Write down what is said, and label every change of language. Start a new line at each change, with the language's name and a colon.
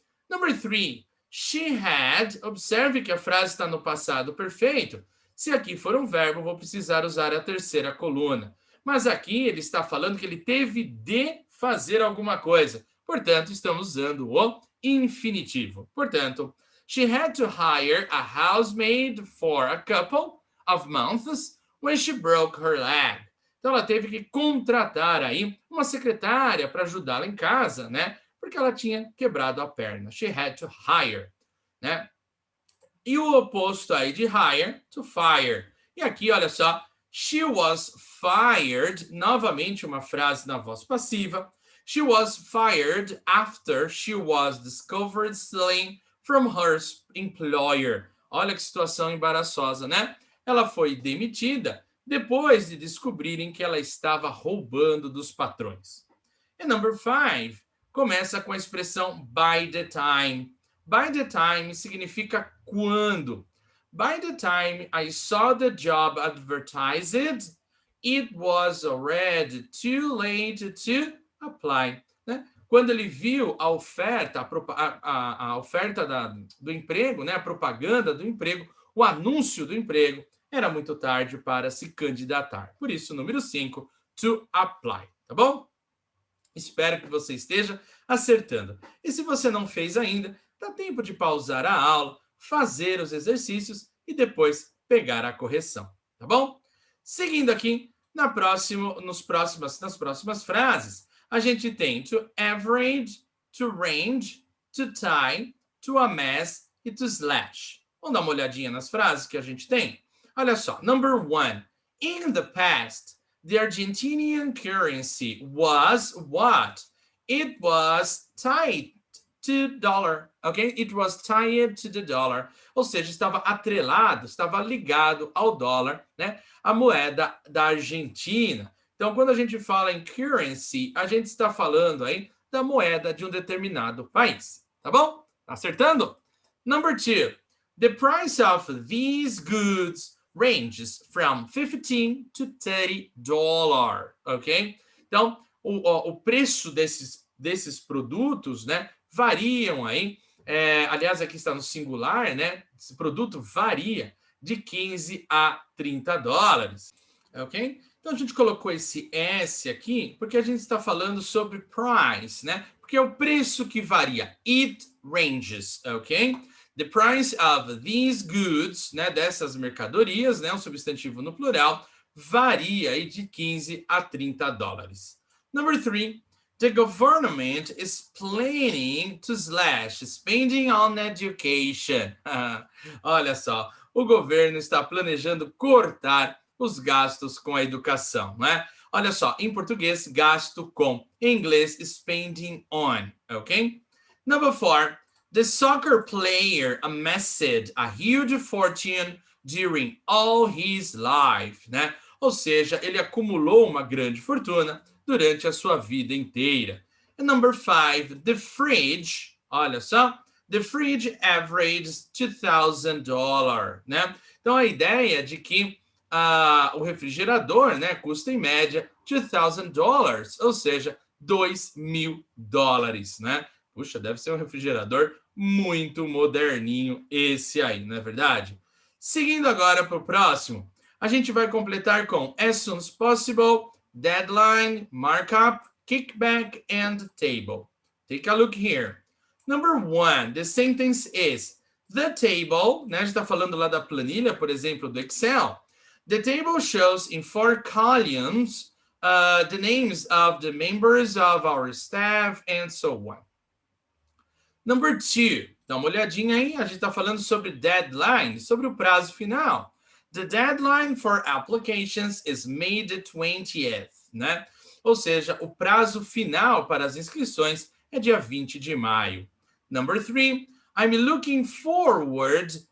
English: Number 3, she had.
Portuguese: Observe que a frase está no passado perfeito. Se aqui for um verbo, vou precisar usar a terceira coluna. Mas aqui ele está falando que ele teve de fazer alguma coisa. Portanto, estamos usando o infinitivo.
English: Portanto, she had to hire a housemaid for a couple of months when she broke her leg.
Portuguese: Então, ela teve que contratar aí uma secretária para ajudá-la em casa, né? Porque ela tinha quebrado a perna.
English: She had to hire,
Portuguese: né? E o oposto aí de hire, to fire. E aqui, olha só,
English: she was fired,
Portuguese: novamente uma frase na voz passiva.
English: She was fired after she was discovered stealing from her employer.
Portuguese: Olha que situação embaraçosa, né? Ela foi demitida depois de descobrirem que ela estava roubando dos patrões. E number 5 começa com a expressão by the time. By the time significa quando.
English: By the time I saw the job advertised, it was already too late to apply.
Portuguese: Né? Quando ele viu a oferta, a oferta do emprego, né? A propaganda do emprego, o anúncio do emprego, era muito tarde para se candidatar. Por isso, número 5, to apply, tá bom? Espero que você esteja acertando. E se você não fez ainda, dá tempo de pausar a aula, fazer os exercícios e depois pegar a correção, tá bom? Seguindo aqui, nas próximas frases, a gente tem to average, to range, to tie, to amass e to slash. Vamos dar uma olhadinha nas frases que a gente tem? Olha só, number 1.
English: In the past, the Argentinian currency was what? It was tied to the dollar, ok? It was tied to the dollar.
Portuguese: Ou seja, estava atrelado, estava ligado ao dólar, né? A moeda da Argentina. Então, quando a gente fala em currency, a gente está falando aí da moeda de um determinado país, tá bom? Tá acertando?
English: Number 2. The price of these goods ranges from $15 to $30, ok?
Portuguese: Então, o preço desses produtos, né, variam aí. Aliás, aqui está no singular, né? Esse produto varia de 15 a 30 dólares, ok? Então, a gente colocou esse S aqui porque a gente está falando sobre price, né? Porque é o preço que varia.
English: It ranges,
Portuguese: ok?
English: The price of these goods,
Portuguese: né, dessas mercadorias, né, um substantivo no plural, varia aí de 15 a 30 dólares.
English: Number 3, the government is planning to slash spending on education.
Portuguese: Olha só, o governo está planejando cortar os gastos com a educação, né? Olha só, em português, gasto com. Em inglês, spending on, ok?
English: Number 4, the soccer player amassed a huge fortune during all his life, né?
Portuguese: Ou seja, ele acumulou uma grande fortuna durante a sua vida inteira.
English: And number 5, the fridge,
Portuguese: olha só,
English: the fridge averaged $2,000, né?
Portuguese: Então a ideia de que o refrigerador, né, custa em média $2,000, ou seja, $2.000, né? Puxa, deve ser um refrigerador muito moderninho esse aí, não é verdade? Seguindo agora para o próximo, a gente vai completar com as soon as possible, deadline, markup, kickback, and table.
English: Take a look here. Number 1, the sentence is, the table,
Portuguese: né, a gente está falando lá da planilha, por exemplo, do Excel.
English: The table shows in 4 columns the names of the members of our staff and so on. Number 2,
Portuguese: dá uma olhadinha aí, a gente está falando sobre deadline, sobre o prazo final.
English: The deadline for applications is May the 20th, né?
Portuguese: Ou seja, o prazo final para as inscrições é dia 20 de maio.
English: Number 3, I'm looking forward.